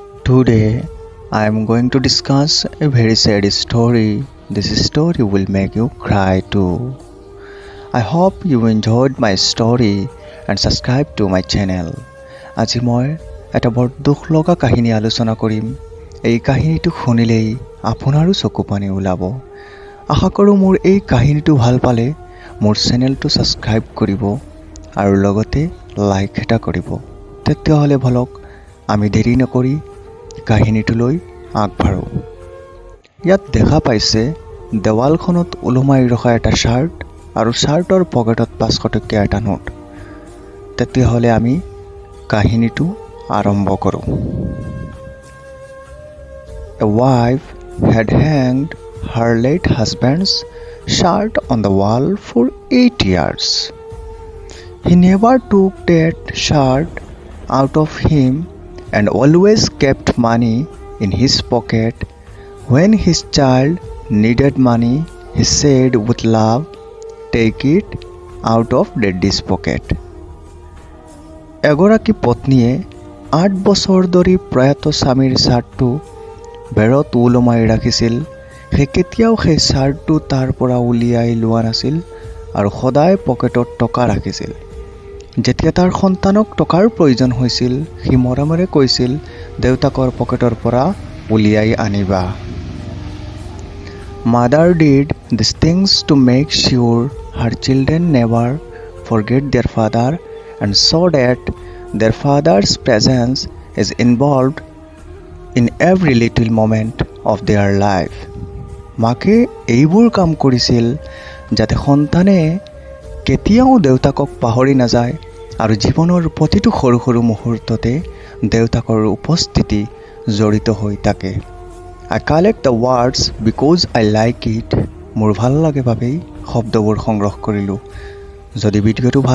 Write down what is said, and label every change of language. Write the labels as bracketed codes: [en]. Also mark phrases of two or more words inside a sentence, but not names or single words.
[en] Today, I am going to discuss a very sad story. This story will make you cry too. I hope you enjoyed my story and subscribe to my channel. [as] আজি মই এটা বৰ দুখ লগা কাহিনী আলোচনা কৰিম। এই কাহিনীটো শুনিলেই আপোনাৰো চকু পানী ওলাব। আশা কৰোঁ মোৰ এই কাহিনীটো ভাল পালে মোৰ চেনেলটো সাবস্ক্ৰাইব কৰিব আৰু লগতে লাইক এটা কৰিব। তেতিয়াহ'লে ভলক আমি দেৰি নকৰি কাহিনীটোলৈ আগবাঢ়ো। ইয়াত দেখা পাইছে দেৱালখনত ওলমাই ৰখা এটা শাৰ্ট আৰু শাৰ্টৰ পকেটত 500 টকীয়া এটা নোট। তেতিয়াহ'লে আমি কাহিনীটো আৰম্ভ কৰোঁ। [en] A wife had hanged her late husband's shirt on the wall for 8 years. He never took that shirt out of him and always kept money in his pocket. When his child needed money, he said with love, "Take it out of daddy's pocket." [as] এগৰাকী পত্নীয়ে 8 বছৰ ধৰি প্ৰয়াত স্বামীৰ শাৰ্টটো বেৰত ওলমাই ৰাখিছিল। সে কেতিয়াও সেই শাৰ্টটো তাৰ পৰা উলিয়াই লোৱা নাছিল আৰু সদায় পকেটত টকা ৰাখিছিল। যেতিয়া তাৰ সন্তানক টকাৰ প্ৰয়োজন হৈছিল, সি মৰমেৰে কৈছিল, দেউতাকৰ পকেটৰ পৰা উলিয়াই আনিবা। [en] Mother did these things to make sure her children never forget their father and so that their father's presence is involved in every little moment of their life. [as] মাকে এইবোৰ কাম কৰিছিল যাতে সন্তানে কেতিয়াও দেউতাকক পাহৰি নাযায় আৰু জীৱনৰ প্ৰতিটো সৰু সৰু মুহূৰ্ততে দেউতাকৰ উপস্থিতি জড়িত হৈ থাকে। [en] I collect the words because I like it. [as] মোৰ ভাল লাগে বাবেই শব্দবোৰ সংগ্ৰহ কৰিলোঁ। যদি ভিডিঅ'টো ভাল